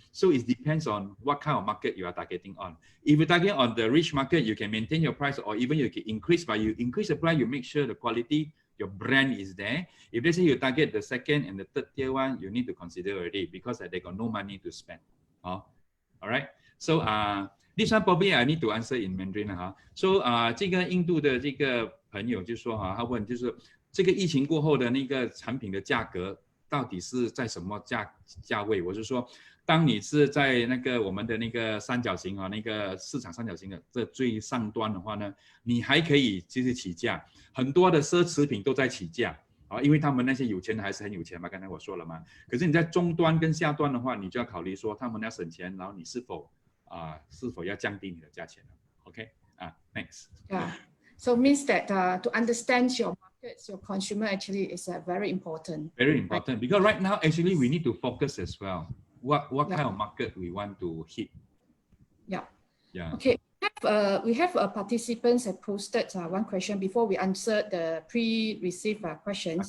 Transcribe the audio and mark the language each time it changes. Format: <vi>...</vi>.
<en>So it depends on what kind of market you are targeting on. If you target on the rich market, you can maintain your price, or even you can increase, but you increase the price, you make sure the quality, your brand is there. If they say you target the second and the third tier one, you need to consider already because they got no money to spend. All right. So this one probably I need to answer in Mandarin.</en> <zh>So 这个印度的这个朋友就说他问就是这个疫情过后的那个产品的价格到底是在什么价位？我是说，当你是在那个我们的那个三角形那个市场三角形的这最上端的话呢，你还可以就是起价，很多的奢侈品都在起价因为他们那些有钱的还是很有钱嘛，刚才我说了嘛。可是你在中端跟下端的话，你就要考虑说他们要省钱，然后你是否要降低你的价钱了 ？</zh> <en>OK thanks. Yeah, so means that to understand your markets, your consumer actually is very important. Very important because right now actually we need to focus as well. What kind of market we want to hit? Yeah. Okay. We have participants have posted one question before we answer the pre-received questions.</en>